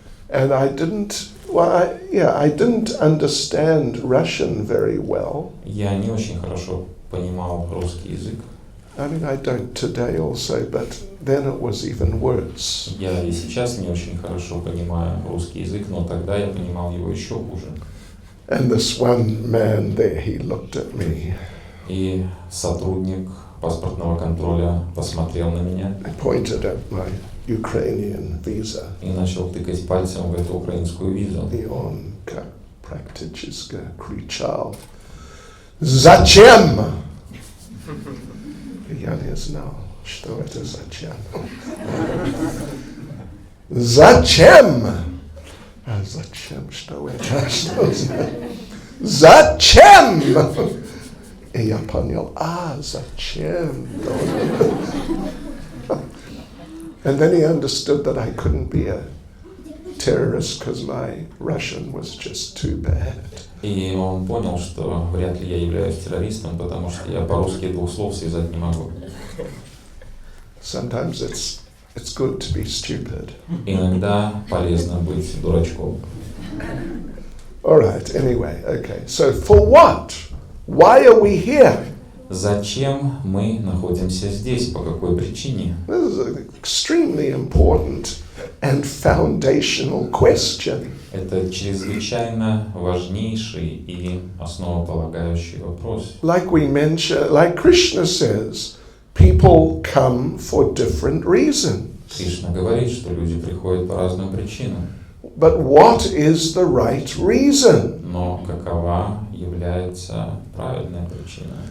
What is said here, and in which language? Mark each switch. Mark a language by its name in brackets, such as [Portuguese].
[English] And I didn't, I didn't understand Russian very well. [Russian] Я не очень хорошо понимал русский язык. [English] I mean, I don't today also, but then it was even worse. [Russian] Я и сейчас не очень хорошо понимаю русский язык, но тогда я понимал его еще хуже. [English] And this one man there, he looked at me. [Russian] И сотрудник паспортного контроля посмотрел на меня [English] I pointed at my Ukrainian visa. [Russian] и начал тыкать пальцем в эту украинскую визу. И он как практически кричал: «Зачем?» Я не знал, что это зачем. Зачем? А зачем? Что это? Что это? Зачем? И я понял, зачем? [English] And then he understood that I couldn't be a terrorist because my Russian was just too bad. [Russian] И он понял, что вряд ли я являюсь террористом, потому что я по-русски двух слов связать не могу. [English] Sometimes it's good to be stupid. [Russian] Иногда полезно быть дурачком. [English] All right, anyway, okay. So for what? Why are we here? [Russian] Зачем мы находимся здесь? По какой причине? [English] This is an extremely important and foundational question. [Russian] Это чрезвычайно важнейший и основополагающий вопрос. [English] Like we mentioned, like Krishna says, people come for different reasons. [Russian] Кришна говорит, что люди приходят по разным причинам. [English] But what is the right reason? [Russian] Но какова является правильная причина?